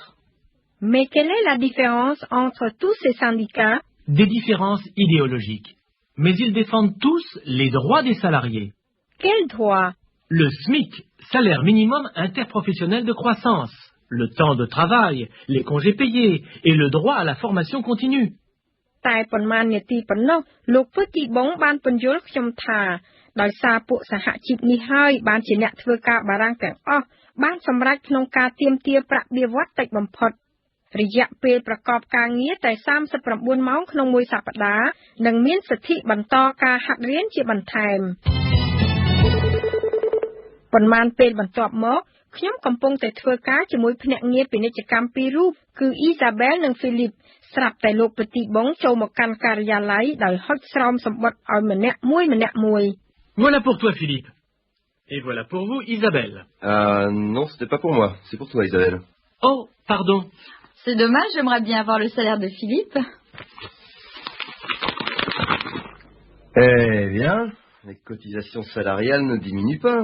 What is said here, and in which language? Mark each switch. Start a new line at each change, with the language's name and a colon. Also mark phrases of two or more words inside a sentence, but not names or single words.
French: Mais quelle est la différence entre tous ces syndicats? Des différences idéologiques. Mais ils défendent tous les droits des salariés. Quels droits? Le SMIC, salaire minimum interprofessionnel de croissance, le temps de travail, les congés payés et le droit à la formation continue.
Khmer: តែប៉ុន្មាននាទីប៉ុណ្ណោះលោកពុទ្ធទីបងបានពន្យល់ខ្ញុំថាដោយសារពួកសហជីពនេះហើយបានជាអ្នកធ្វើការបារាំងទាំងអស់បានសម្រេចក្នុងការទាមទារប្រាក់បៀវត្សតិចបំផុតរយៈពេលប្រកបការងារតែ39ម៉ោងក្នុងមួយសប្តាហ៍និងមានសិទ្ធិបន្តការហាត់រៀនជាបន្ថែម ប៉ុន្មានពេលបន្ទាប់មកខ្ញុំកំពុងតែធ្វើការជាមួយភ្នាក់ងារពាណិជ្ជកម្មពីររូបគឺអ៊ីសាបែលនិងហ្វីលីបស្រាប់តែលោកពទីបងចូលមកកាន់ការិយាល័យដោយហុចស្រោមសម្បត្តិឲ្យម្នាក់មួយ
French: Voilà pour toi, Philippe. Et voilà pour vous, Isabelle. Non, c'était pas pour moi. C'est pour toi, Isabelle. Oh, pardon. C'est dommage, j'aimerais bien avoir le salaire de Philippe. Eh bien, les cotisations salariales ne diminuent pas.